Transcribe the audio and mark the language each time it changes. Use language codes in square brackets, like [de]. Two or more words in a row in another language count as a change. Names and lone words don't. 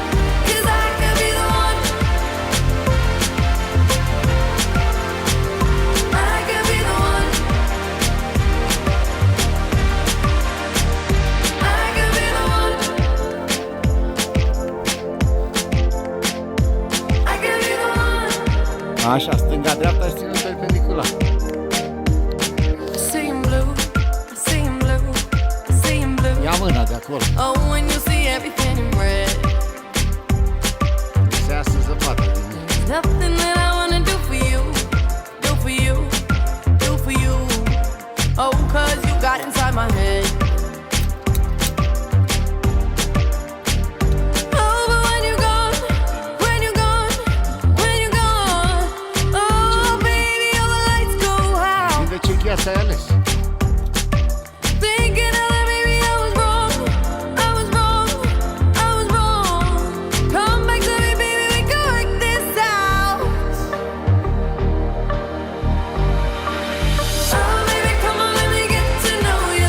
[en] 'Cause I could be the one. I could be the one. I could be the one. I could be the one. [ro] Așa, stânga-dreapta și ținut perpendicular. [en] I see him blue, I see him blue, I see him blue. [ro] Ia mâna de acolo. [en] Oh, when you see everything in red. [ro] Se iasă zăpadă din mine. [en] Nothing that I wanna do for you, do for you, do for you. Oh, 'cause you got inside my head. Oh, but when you're gone, when you're gone, when you're gone, oh, baby, all the lights go out. [ro] De ce gheață ai ales? [en] Thinking of that, baby, I was wrong, I was wrong, I was wrong. Come back to me, baby, we can work this out. Oh, baby, come on, let me get to know you.